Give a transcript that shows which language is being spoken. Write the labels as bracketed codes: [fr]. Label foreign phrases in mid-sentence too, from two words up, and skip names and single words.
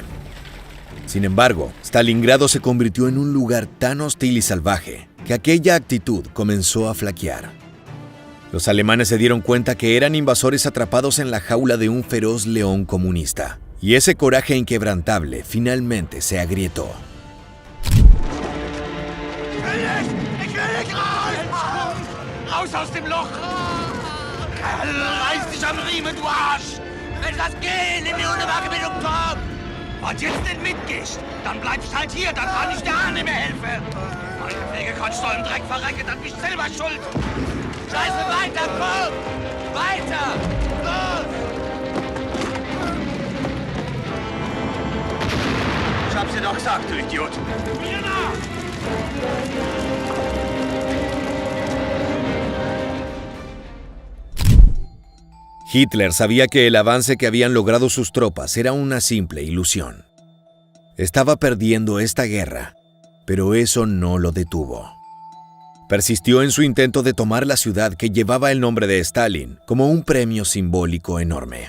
[es] Sin embargo, Stalingrado se convirtió en un lugar tan hostil y salvaje que aquella actitud comenzó a flaquear. Los alemanes se dieron cuenta que eran invasores atrapados en la jaula de un feroz león comunista, y ese coraje inquebrantable finalmente se agrietó. [de] Raus aus dem Loch! Reiß dich am Riemen, du Arsch! Wenn das gehen, nimm mir eine Wagebildung, Tom! Und jetzt nicht mitgehst, dann bleibst halt hier, dann kann ich dir auch nicht mehr helfen! Meinetwegen kannst du im Dreck verrecken, dann bist du selber schuld! Scheiße, weiter, komm! Weiter! Los! Ich hab's dir doch gesagt, du Idiot! Mir nach! [es] Hitler sabía que el avance que habían logrado sus tropas era una simple ilusión. Estaba perdiendo esta guerra, pero eso no lo detuvo. Persistió en su intento de tomar la ciudad que llevaba el nombre de Stalin como un premio simbólico enorme.